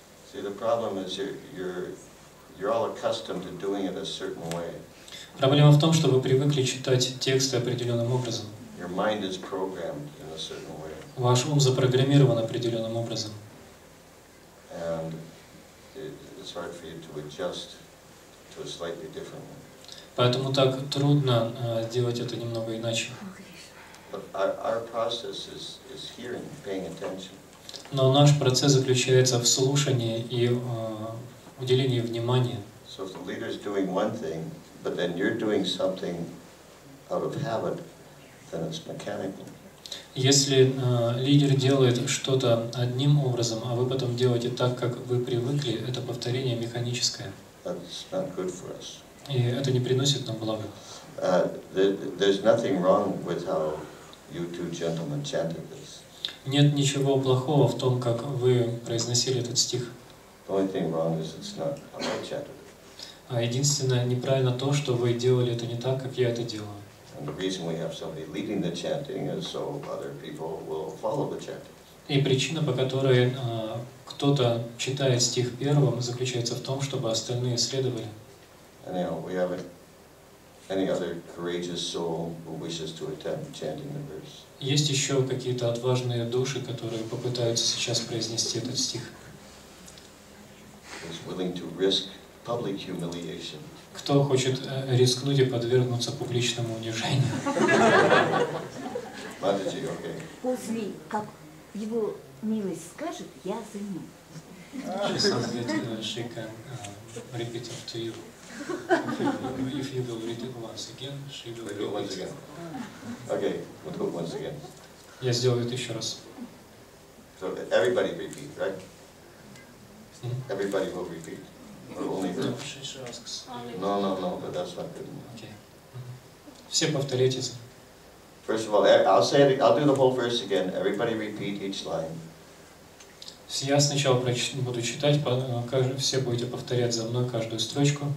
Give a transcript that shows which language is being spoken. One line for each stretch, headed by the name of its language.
English: See, the problem is you're all accustomed to doing it a certain way.
Russian: Проблема в том, что вы привыкли читать тексты определенным образом.
English: Your mind is programmed in a certain way.
Russian: Ваш ум запрограммирован определенным образом.
English: And it's hard for you to adjust to a slightly different one.
Russian: Поэтому так трудно сделать это немного иначе.
English: But our process is hearing, paying attention.
Russian: Но наш процесс заключается в слушании и уделении внимания.
English: So if the leader is doing one thing, but then you're doing something out of habit, then it's mechanical.
Russian: Если лидер делает что-то одним образом, а вы потом делаете так, как вы привыкли, это повторение механическое.
English: That's not good for us.
Russian: И это не приносит нам блага.
English: There's nothing wrong with how you two gentlemen chanted this.
Russian: Нет ничего плохого в том, как вы произносили этот стих.
English: The only thing wrong is it's not how I chanted it.
Russian: А единственное неправильно то, что вы делали это не так, как я это делаю.
English: And the reason we have somebody leading the chanting is so other people will follow the chanting.
Russian: И причина, по которой кто-то читает стих первым, заключается в том, чтобы остальные следовали.
English: Anyhow, we haven't any other courageous soul who wishes to attempt chanting the verse.
Russian: Есть еще какие-то отважные души, которые попытаются сейчас произнести этот стих.
English: Who's willing to risk public humiliation.
Russian: Кто хочет рискнуть и подвергнуться публичному унижению?
English: Mataji, okay.
Russian: После, как его милость скажет, я за ним.
English: She says that she can repeat it to you. If you will read it once again, she will We'll do it once repeat. again. Okay, we'll do it once again.
Russian: Я сделаю это еще раз.
English: So everybody repeat, right? Everybody will repeat. Or only her? She asks. No, but that's not good.
Russian: Okay. Все повторяйте.
English: First of all, I'll say it, I'll do the whole verse again. Everybody repeat each line.
Russian: Я сначала буду читать, все будете повторять за мной каждую строчку.